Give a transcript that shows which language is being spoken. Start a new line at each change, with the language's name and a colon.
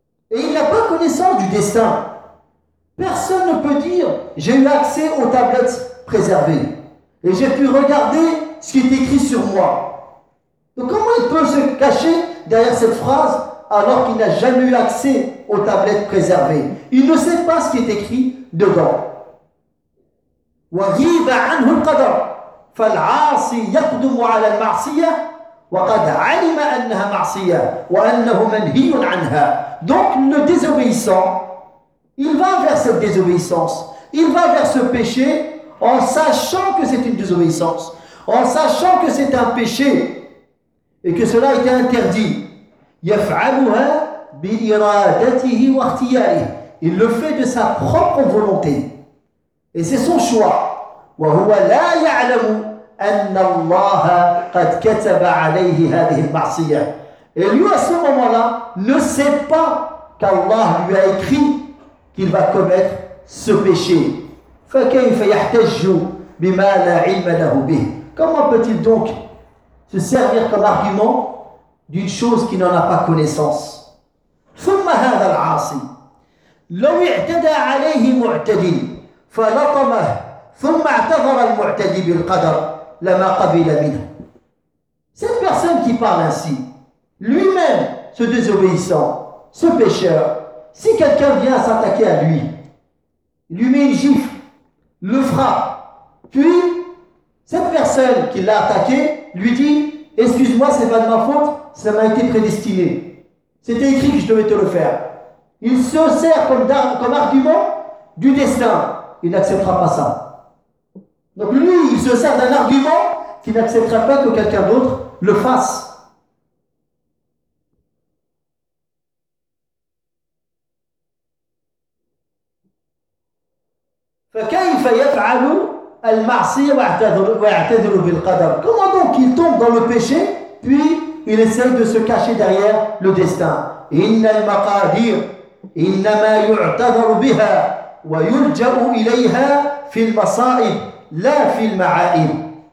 French: Et il n'a pas connaissance du destin. Personne ne peut dire, j'ai eu accès aux tablettes préservé. Et j'ai pu regarder ce qui est écrit sur moi. Donc comment il peut se cacher derrière cette phrase alors qu'il n'a jamais eu accès aux tablettes préservées? Il ne sait pas ce qui est écrit dedans.
Arabic: وغيب عنه القدر فالعاصي يقدم على المعصية وقد علم أنها معصية وأنه منهي عنها.
French: Donc le désobéissant, il va vers cette désobéissance, il va vers ce péché en sachant que c'est une désobéissance, en sachant que c'est un péché et que cela est interdit.
Arabic: يفعلها بإرادته واختياره.
French: Il le fait de sa propre volonté. Et c'est son choix.
Arabic: وهو لا يعلم أن الله قد كتب عليه هذه المعصية.
French: Et lui à ce moment-là ne sait pas qu'Allah lui a écrit qu'il va commettre ce péché.
Arabic: فكيف يحتج بما لا علم له به.
French: Comment peut-il donc se servir comme argument d'une chose qui n'en a pas connaissance?
Arabic: ثم هذا العاصي لو اعتدى عليه معتدي فلطمه ثم اعتذر المعتدي بالقدر لما قبل منه.
French: Cette personne qui parle ainsi, lui-même, ce désobéissant, ce pécheur, si quelqu'un vient s'attaquer à lui, lui met une gifle, le frappe, puis cette personne qui l'a attaqué lui dit: excuse-moi, c'est pas de ma faute, ça m'a été prédestiné, c'était écrit que je devais te le faire. Il se sert comme argument du destin. Il n'acceptera pas ça. Donc lui, il se sert d'un argument qu'il n'acceptera pas que quelqu'un d'autre le fasse.
Arabic: فكيف يفعل المعصية ويعتذر بالقدر.
French: Comment donc il tombe dans le péché, puis il essaie de se cacher derrière le destin.
Arabic: إن المقادير إنما يعتذر بها ويلجأ إليها في المصائب لا في المعائب.